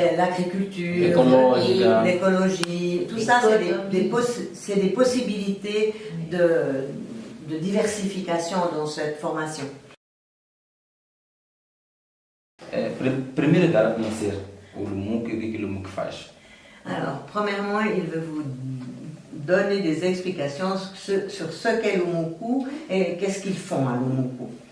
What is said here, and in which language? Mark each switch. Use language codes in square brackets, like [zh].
[fr] l'agriculture, l'écologie, tout ça c'est des possibilités de diversification dans cette formation. [pt] Primeiro, dar a conhecer o Lumuco e o que o Lumuco faz. [fr] Alors, premièrement, il veut vous donner des explications sur ce qu'est Lumuku et qu'est-ce qu'ils font à Lumuku.